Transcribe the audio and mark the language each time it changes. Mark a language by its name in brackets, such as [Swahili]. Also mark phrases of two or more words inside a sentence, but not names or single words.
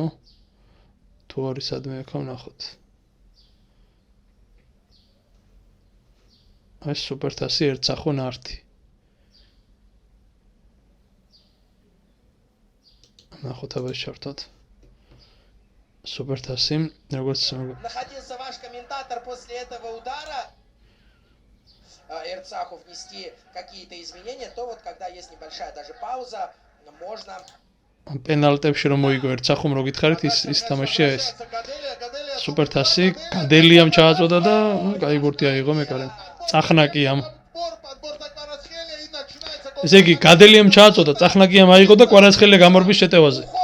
[Georgian] თუ არის სადმე აქ ნახოთ. აი სუპერთასი ერცახო ნარტი. ნახოთ აბა შევთოთ. Супертаси, როგორც [Russian] Находился ваш комментатор после этого удара, Эрцаху внести какие-то изменения, то вот когда есть небольшая даже пауза, можно [Georgian] პენალტებში რომ მოიგო ერცახომ რო გითხარით ის თამაშია ეს. სუპერთასი გადელიამ ჩააწოდა და კაი ბურთი აიღო მეკარემ. წახნაკიამ. ესე იგი გადელიამ ჩააწოდა, წახნაკიამ აიღო და კვარაცხელია გამორბის შეტევაზე.